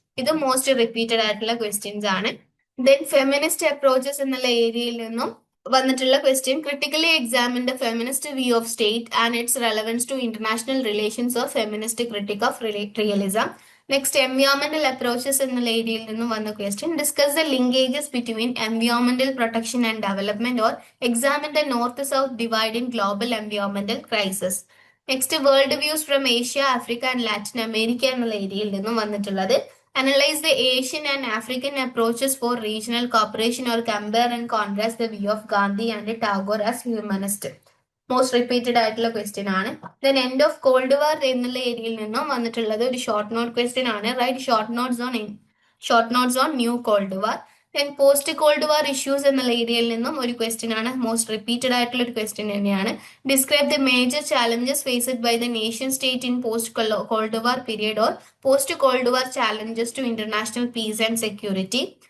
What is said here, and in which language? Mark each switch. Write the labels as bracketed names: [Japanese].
[Malayalam] ഇത് most repeated ആയിട്ടുള്ള questions ആണ്. [English] then feminist approaches [Malayalam] എന്നുള്ള ഏരിയയിൽ നിന്നും വന്നിട്ടുള്ള [English] Question critically examine the feminist view of state and its relevance to international relations or feminist critic of realism. Next എൻവയോൺമെന്റൽ approaches [Malayalam] എന്നുള്ള ഏരിയയിൽ നിന്നും വന്ന [English] Question discuss the linkages between എൻവയോൺമെന്റൽ protection and development or examine the north south divide in global എൻവയോൺമെന്റൽ crisis. Next world views from Asia Africa and Latin America [Malayalam] എന്നുള്ള ഏരിയയിൽ നിന്നും വന്നിട്ടുള്ളത് [English] analyze the Asian and African approaches for regional cooperation or compare and contrast the view of Gandhi and Tagore as humanist. [Malayalam] Most repeated ആയിട്ടുള്ള question ആണ്. Then end of called വാർ എന്നുള്ള ഏരിയയിൽ നിന്നും വന്നിട്ടുള്ളത് ഒരു ഷോർട്ട് നോട്ട് ക്വസ്റ്റ്യൻ ആണ്. [English] Write short notes on new cold war. [Malayalam] Then post called war issues എന്നുള്ള ഏരിയയിൽ നിന്നും ഒരു ക്വസ്റ്റ്യൻ ആണ്. മോസ്റ്റ് റിപ്പീറ്റഡ് ആയിട്ടുള്ള ഒരു ക്വസ്റ്റ്യൻ തന്നെയാണ്. [English] Describe the major challenges faced by the nation state in post cold war period or post cold war challenges to international peace and security.